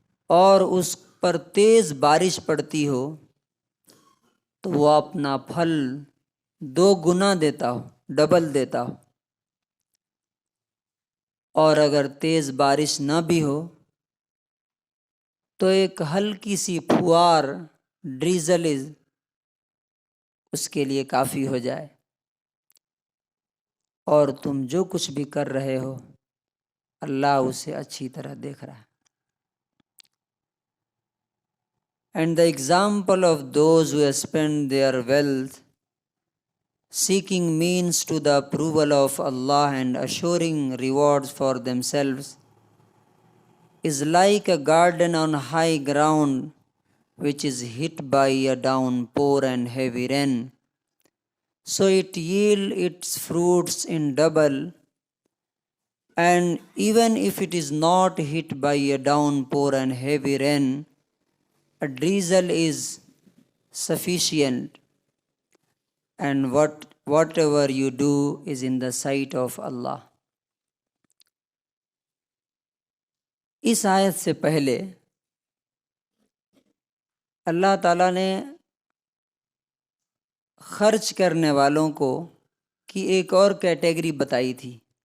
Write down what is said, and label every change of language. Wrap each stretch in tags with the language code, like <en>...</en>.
<ur>اور اس پر تیز بارش پڑتی ہو تو وہ اپنا پھل 2 گنا دیتا ہو، ڈبل دیتا ہو، اور اگر تیز بارش نہ بھی ہو تو ایک ہلکی سی پھوار ڈریزل اس کے لیے کافی ہو جائے. اور تم جو کچھ بھی کر رہے ہو اللہ اسے اچھی طرح دیکھ رہا ہے.</ur> <en>And the example of those who spend their wealth seeking means to the approval of Allah and assuring rewards for themselves is like a garden on high ground which is hit by a downpour and heavy rain. So it yields its fruits in double, and even if it is not hit by a downpour and heavy rain, a drizzle is sufficient, and whatever you do is in the sight of Allah.</en> <ur>اس آیت سے پہلے اللہ تعالیٰ نے خرچ کرنے والوں کو کی ایک اور کیٹیگری بتائی تھی.</ur>